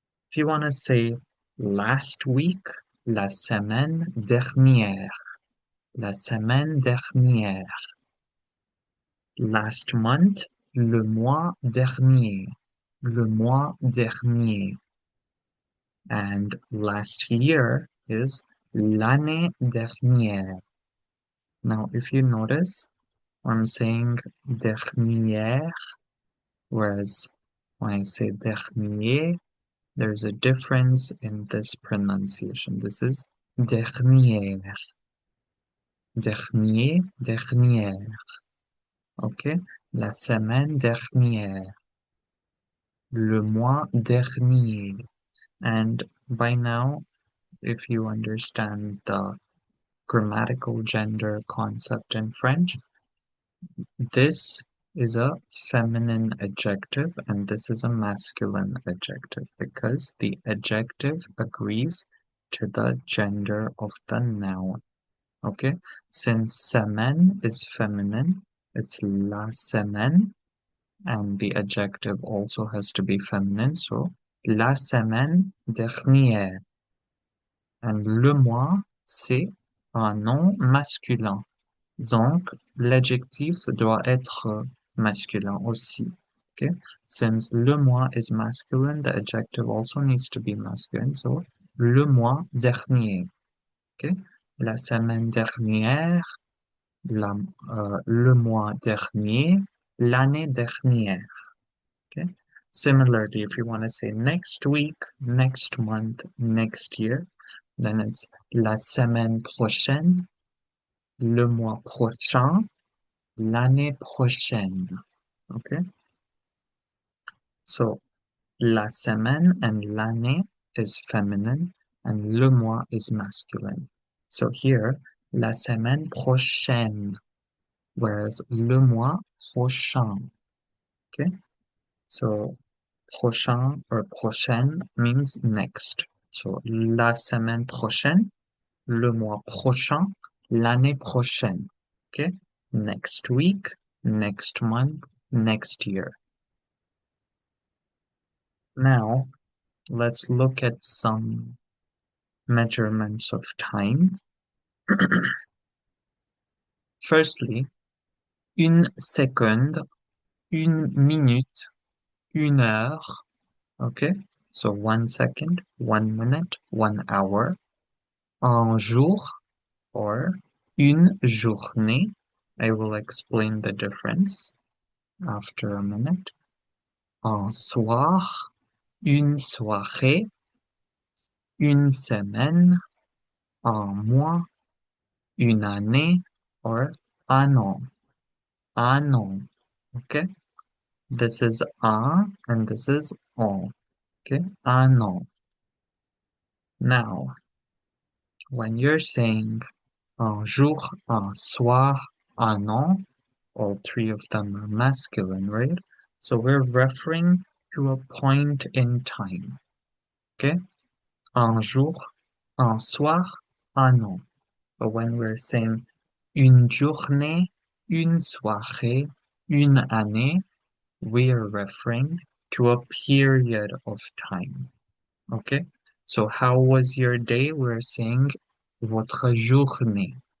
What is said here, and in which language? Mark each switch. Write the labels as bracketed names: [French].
[English] If you want to say last week, [French] la semaine dernière, la semaine dernière. [English] Last month, [French] le mois dernier, le mois dernier. [English] And last year is [French] l'année dernière. [English] Now, if you notice, I'm saying dernière, whereas when I say dernier, there's a difference in this pronunciation. This is dernière, dernier, dernière. [French] Okay, la semaine dernière, le mois dernier. [English] And by now, if you understand the grammatical gender concept in French, this is a feminine adjective and this is a masculine adjective because the adjective agrees to the gender of the noun. Okay, since semaine is feminine, it's la semaine, and the adjective also has to be feminine, so [French] la semaine dernière. And le mois, c'est un nom masculin. Donc, l'adjectif doit être masculin aussi. [English] Okay? Since le mois is masculine, the adjective also needs to be masculine. So, [French] le mois dernier. [English] Okay? [French] La semaine dernière, le mois dernier, l'année dernière. [English] Okay? Similarly, if you want to say next week, next month, next year, then it's [French] la semaine prochaine, le mois prochain, l'année prochaine. [English] Okay? So, la semaine and l'année is feminine and le mois is masculine. So here, [French] la semaine prochaine, [English] whereas [French] le mois prochain. [English] Okay? So, prochain or prochaine means next. [French] So, la semaine prochaine, le mois prochain, l'année prochaine. [English] Okay? Next week, next month, next year. Now, let's look at some measurements of time. [French] Firstly, une seconde, une minute, une heure. [English] Okay? So 1 second, 1 minute, 1 hour. [French] Un jour, or une journée. [English] I will explain the difference after a minute. [French] Un soir, une soirée, une semaine, un mois, une année, or un an. [English] Un an. Okay? This is un and this is an. Okay? Un an. Now, when you're saying un jour, un soir, un an, all three of them are masculine, right? So we're referring to a point in time. [French] Okay? Un jour, un soir, un an. [English] But when we're saying une journée, une soirée, une année, we are referring to a period of time. Okay? So how was your day? We're saying [French] votre journée.